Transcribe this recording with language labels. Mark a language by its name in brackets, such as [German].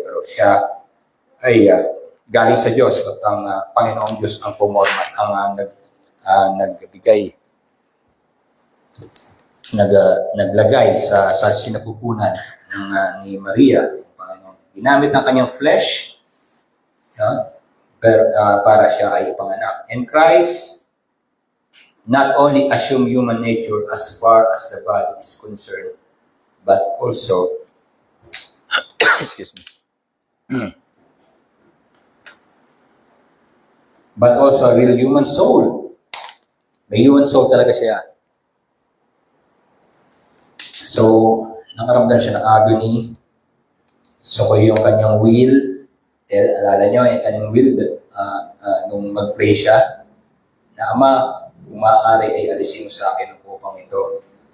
[Filipino] Pero siya ay galing sa Diyos at ang Panginoong Diyos ang pumorma, ang nagbigay, naglagay sa sinapupunan ni Maria, yung Panginoon. Ginamit ang kanyang flesh para siya ay ipanganak. [English] And Christ not only assume human nature as far as the body is concerned, but also, excuse me, but also a real human soul. [Filipino] May human soul talaga siya. So, nakaramdam siya ng agony. So, yung kanyang will, alala nyo, yung kanyang will, nung mag-pray siya, na Ama, kung maaari ay alisin mo sa akin ang kupang ito.